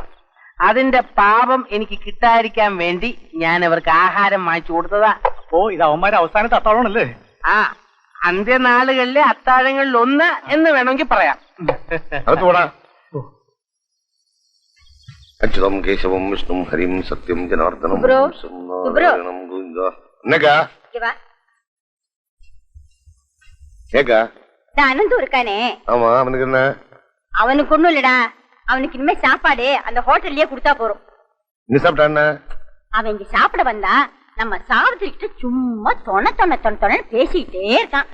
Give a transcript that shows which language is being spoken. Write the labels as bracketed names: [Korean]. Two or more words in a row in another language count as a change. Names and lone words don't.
[Malayalam] അതിന്റെ പാപം എനിക്ക് കിട്ടാതിരിക്കാൻ വേണ്ടി ഞാൻ അവർക്ക് ആഹാരം വാങ്ങിച്ചു കൊടുത്തതാ. ഓ, ഇത് അവന്മാരെ അവസാനത്തെ അത്താഴമാണല്ലേ? ആ, അന്ത്യനാളുകളിലെ അത്താഴങ്ങളിൽ ഒന്ന് എന്ന് വേണമെങ്കിൽ പറയാം. [Sanskrit] अच्युतं केशवं विष्णु हरिं सत्यं जनार्दनं [Tamil] அனந்தம் இருக்கானே, ஆமா, அவனுக்கு என்ன? அவனுக்கு ஒண்ணும் இல்லடா. அவனுக்கு இனிமே சாப்பாடு அந்த ஹோட்டல்லயே கொடுத்தா போறோம். நீ சாப்பிட்டான? அவன் இங்க சாப்பிட வந்தா நம்ம சாவித்திரிக்கிட்ட சும்மா தொண பேசிக்கிட்டே இருக்கான்.